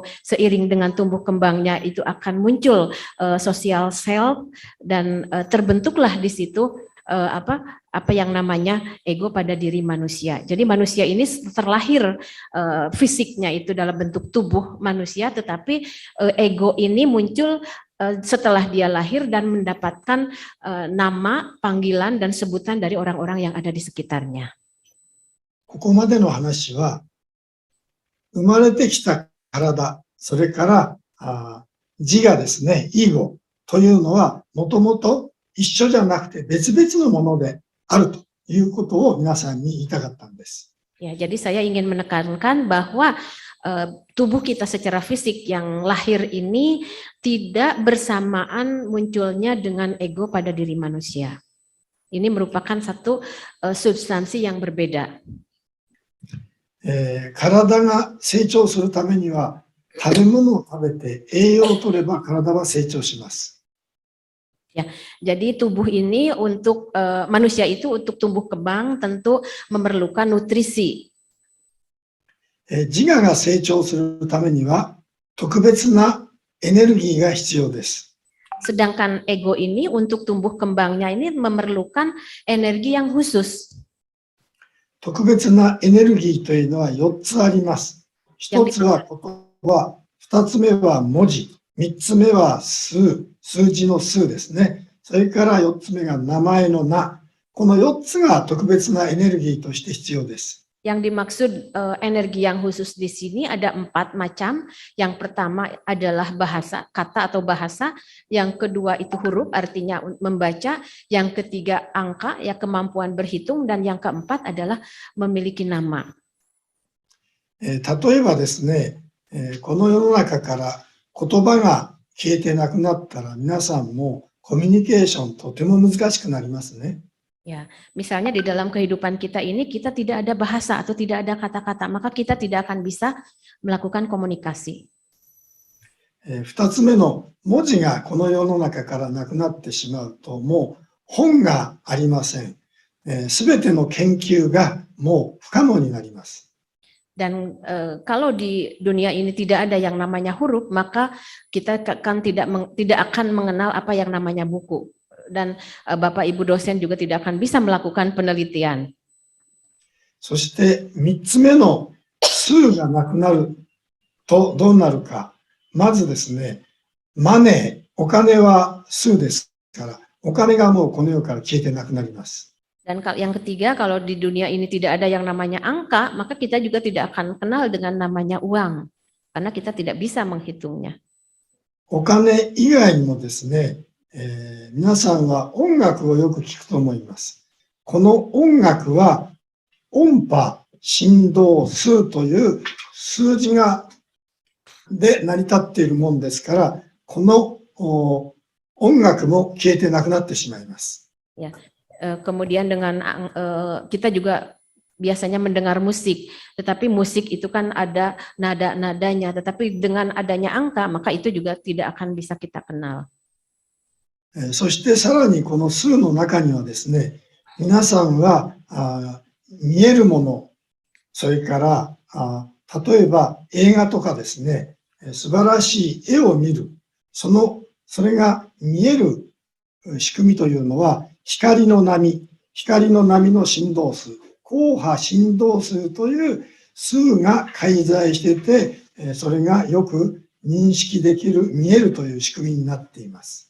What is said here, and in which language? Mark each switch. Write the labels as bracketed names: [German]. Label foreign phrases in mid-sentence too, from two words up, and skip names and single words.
[Indonesian] Seiring dengan tumbuh kembangnya itu akan muncul [English] social self [Indonesian] dan terbentuklah di situ apa yang namanya ego pada diri manusia. Jadi manusia ini terlahir fisiknya itu dalam bentuk tubuh manusia, tetapi ego ini muncul setelah dia lahir dan mendapatkan nama, panggilan, dan sebutan dari orang-orang yang ada di sekitarnya. [Japanese] ここまでの話は、生まれてきた体、それから自我ですね、イーゴというのは、もともと一緒じゃなくて別々のものであるということを皆さんに言いたかったんです。 [Indonesian] Ya, jadi saya ingin menekankan bahwa tubuh kita secara fisik yang lahir ini tidak bersamaan munculnya dengan ego pada diri manusia. Ini merupakan satu substansi yang berbeda. [Japanese] 体が成長するためには食べ物を食べて栄養を取れば体は成長します。 [Indonesian] Ya, jadi tubuh ini untuk manusia itu untuk tumbuh kembang tentu memerlukan nutrisi. [Japanese] 自我が成長するためには特別なエネルギーが必要です。 [Indonesian] Sedangkan ego ini untuk tumbuh kembangnya ini memerlukan energi yang khusus. [Japanese] 特別なエネルギーというのは4つあります。1つは言葉、2つ目は文字、3つ目は数字の数ですね。それから4つ目が名前の名。この4つが特別なエネルギーとして必要です。 [Indonesian] Yang dimaksud energi yang khusus di sini ada 4 macam. Yang pertama adalah bahasa, kata atau bahasa. Yang kedua itu huruf, artinya membaca. Yang ketiga angka, ya kemampuan berhitung. Dan yang keempat adalah memiliki nama. [Japanese] 例えばですね、この世の中から言葉が消えてなくなったら皆さんもコミュニケーションとても難しくなりますね。 [Indonesian] Ya, misalnya di dalam kehidupan kita ini kita tidak ada bahasa atau tidak ada kata-kata, maka kita tidak akan bisa melakukan komunikasi. [Japanese] 2 つ目の文字がこの世の中からなくなってしまうともう本がありません。すべての研究がもう不可能になります。 [Indonesian] Dan kalau di dunia ini tidak ada yang namanya huruf, maka kita kan tidak akan mengenal apa yang namanya buku. Dan Bapak Ibu dosen juga tidak akan bisa melakukan penelitian. [Japanese] そして3つ目の数がなくなるとどうなるか。まずですね、マネー、お金は数ですから、お金がもうこの世から消えてなくなります。 [Indonesian] Dan yang ketiga, kalau di dunia ini tidak ada yang namanya angka, maka kita juga tidak akan kenal dengan namanya uang, karena kita tidak bisa menghitungnya. [Japanese] お金以外にもですね、 皆さんは音楽をよく聞くと思います。この音楽は音波、振動数という数字で成り立っているもんですから、この音楽も消えてなくなってしまいます。 [Indonesian] Kemudian dengan kita juga biasanya mendengar musik, tetapi musik itu kan ada nada-nadanya, tetapi dengan adanya angka maka itu juga tidak akan bisa kita kenal. [Japanese] そしてさらにこの数の中にはですね、皆さんは見えるもの、それから例えば映画とかですね、素晴らしい絵を見る、それが見える仕組みというのは光の波の振動数、光波振動数という数が介在していて、それがよく認識できる、見えるという仕組みになっています。